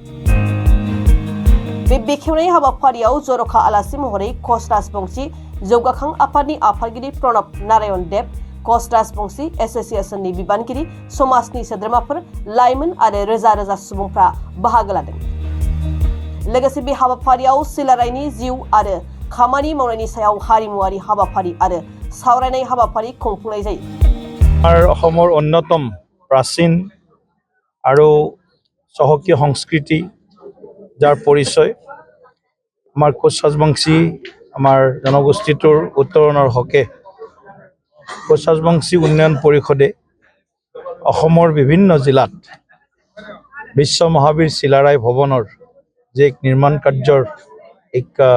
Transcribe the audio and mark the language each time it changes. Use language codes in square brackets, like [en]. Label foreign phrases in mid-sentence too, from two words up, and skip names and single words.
[brx] बे बेखेवनाय हाबाफारियाव जर'खा आलासि महरै कच राजबंशी जौगाखां आफादनि आफादगिरि प्रणब नारायण देब, कच राजबंशी एस'सिएशननि बिबानगिरि, समाजनि सोद्रोमाफोर, लाइमोन आरो रोजा रोजा सुबुंफ्रा बाहागो लादों। लोगोसे बे हाबाफारियाव सिलारायनि जिउ आरो खामानि मावनायनि सायाव हारिमुआरि हाबाफारि आरो सावरायनाय हाबाफारि खुंफुंनाय जायो। [as] অসমৰ অন্যতম প্ৰাচীন আৰু চহকী সংস্কৃতি যাৰ পৰিচয় আমাৰ কোচ ৰাজবংশী আমাৰ জনগোষ্ঠীটোৰ উত্তৰণৰ হকে কোচ ৰাজবংশী উন্নয়ন পৰিষদে অসমৰ বিভিন্ন জিলাত বিশ্ব মহাবীৰ চিলাৰায় ভৱনৰ যে এক নিৰ্মাণ কাৰ্যৰ এক